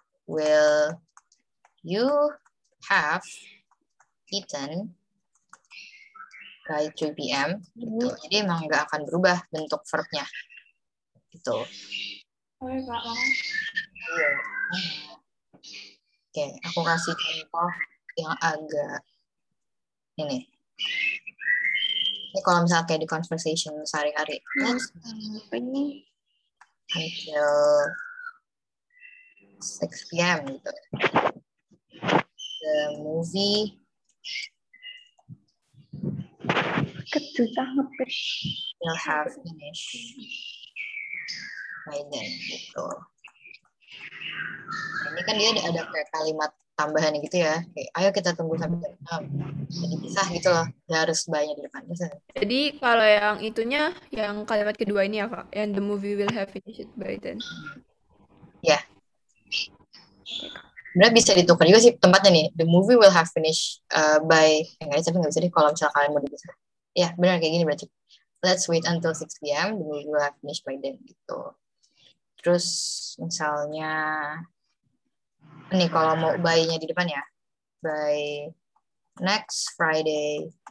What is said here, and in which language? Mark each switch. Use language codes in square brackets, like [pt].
[en] Will you have eaten by 3 p.m. [id] gitu. Jadi emang nggak akan berubah bentuk verbnya. Gitu. Oke, Kak. Makasih. Oke, aku kasih contoh yang agak ini. Ini kalau misalnya kayak di conversation sehari-hari. [en] Until 6 p.m. [id] gitu. [en] The movie will have finished by then [id] gitu. Nah, ini kan dia ada kayak kalimat tambahan gitu ya. Kayak ayo kita tunggu sampai jam 6. Jadi pisah gitu loh. Dia harus bayarnya di depan. Jadi kalau yang itunya, yang kalimat kedua ini ya, Kak? Yang [en] the movie will have finished by then. [id] Ya. Sebenarnya bisa ditukar juga sih tempatnya nih. [en] The movie will have finished by... [id] tapi nggak bisa deh kalau misalnya kalian mau dipisah. Ya, benar kayak gini berarti. [en] Let's wait until 6 p.m. The movie will have finished by then [id] gitu. Terus misalnya... Nih kalau mau by-nya di depan ya. [en] By next Friday.